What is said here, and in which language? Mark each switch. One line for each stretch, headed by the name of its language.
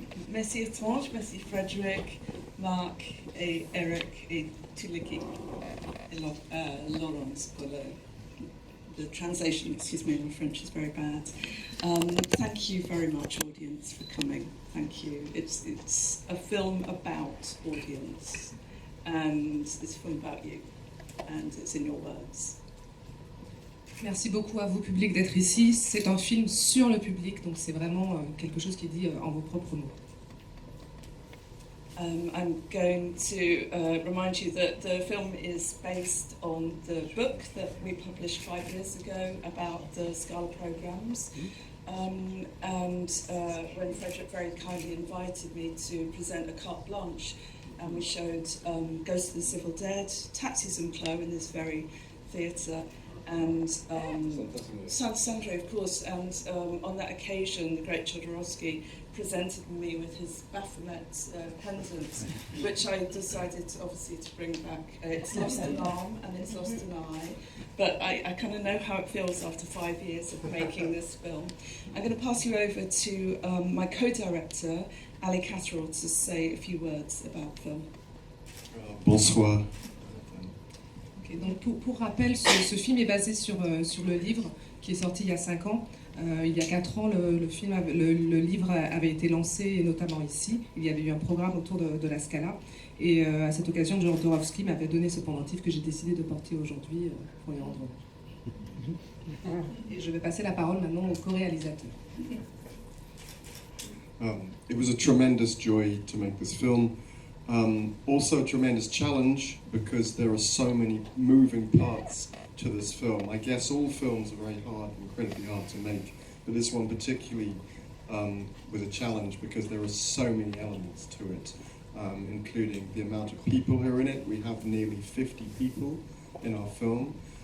French: Merci Étrange, merci Frédéric, Marc et Eric et toute l'équipe. Et Laurence pour
English: the translation, excuse me, my French is very bad. Thank you very much, audience, for coming. Thank you. It's a film about audience, and it's a film about you, and it's in your words.
French: Merci beaucoup à vous, public, d'être ici. C'est un film sur le public, donc c'est vraiment quelque chose qui est dit en vos propres mots.
English: I'm going to remind you that the film is based on the book that we published 5 years ago about the Scala programs. And when Frederick very kindly invited me to present a carte blanche, and we showed Ghost of the Civil Dead, Taxis and Chloe in this very theatre, and Sandro, of course, and on that occasion, the great Jodorowsky presented me with his Baphomet pendant, which I decided, obviously, to bring back. It's lost an arm and it's lost an eye, but I kind of know how it feels after 5 years of making this film. I'm going to pass you over to my co-director, Ali Catterall, to say a few words about the film.
French: Bonsoir. Okay, donc pour rappel, ce film est basé sur le livre qui est sorti il y a 5 ans. Il y a 4 ans, le livre avait été lancé, et notamment ici. Il y avait eu un programme autour de la Scala. Et à cette occasion, Jodorowsky m'avait donné ce pendentif que j'ai décidé de porter aujourd'hui pour lui rendre hommage. Et je vais passer la parole maintenant au co-réalisateur.
English: It was a tremendous joy to make this film. Also a tremendous challenge because there are so many moving parts to this film. I guess all films are very hard, incredibly hard to make, but this one particularly was a challenge because there are so many elements to it, including the amount of people who are in it. We have nearly 50 people in our film.